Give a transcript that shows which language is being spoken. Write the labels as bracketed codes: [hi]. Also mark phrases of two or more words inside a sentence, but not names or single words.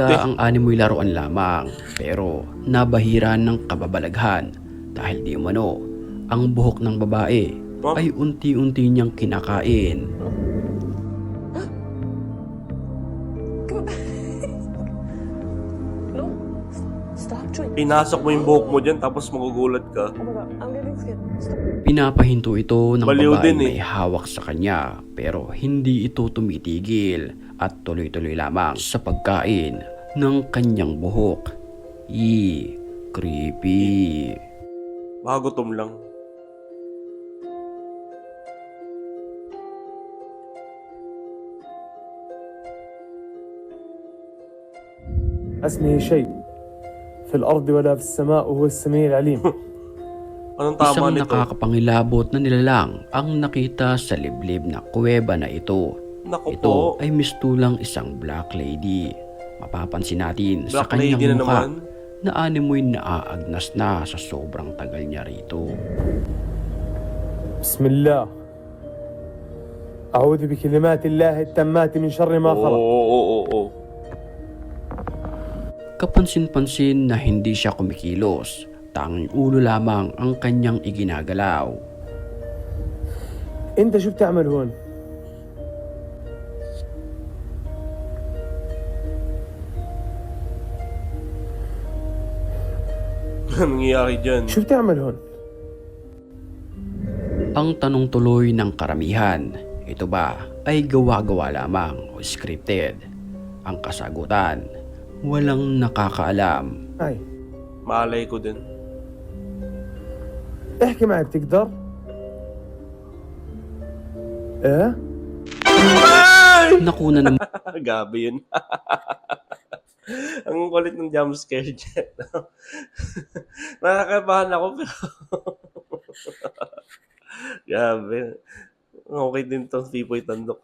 [tl] manika ang animoy laruan lamang, pero nabahiran ng kababalaghan dahil di umano ang buhok ng babae ay unti-unti niyang kinakain. [en] No, stop doing. [tl] Pinasok mo yung buhok mo dyan tapos magugulat ka. [en] Oh my god, I'm getting scared. Stop. [tl] Pinapahinto ito ng Baliw babae din may hawak sa kanya, pero hindi ito tumitigil at tuloy-tuloy lamang sa pagkain ng kanyang buhok. [en] Creepy. [tl] Baka gutom lang. [ar] اسمه شيء في الأرض ولا في السماء وهو السميع العليم. [tl] Anong tama Isang nito? nakakapangilabot na nilalang ang nakita sa liblib na kuweba na ito. Naku Ito po. ay mistulang isang [en] black lady. [tl] Mapapansin natin sa [en] Black lady [tl] kanyang na mukha naman. na animoy naaagnas na sa sobrang tagal niya rito. [ar] بسم الله أعوذ بكلمات الله التامات من شر ما خلق. [tl] Oo. Kapansin-pansin na hindi siya kumikilos tanging ulo lamang ang kanyang iginagalaw. [ar] انت شو بتعمل هون؟ [tl] Anong nangyayari dyan? [ar] شو بتعمل هون؟ [tl] Ang tanong tuloy ng karamihan, ito ba ay gawa-gawa lamang o scripted? Ang kasagutan, walang nakakaalam. [ar] هاي [tl] Malay ko din. [ar] احكي معي بتقدر؟ ايه؟ [tl] Nakuna naman Gabi yun. Ang kulit ng jumpscare dyan. Nakakabahan ako pero grabe. Okay din to, Pipoy Tandok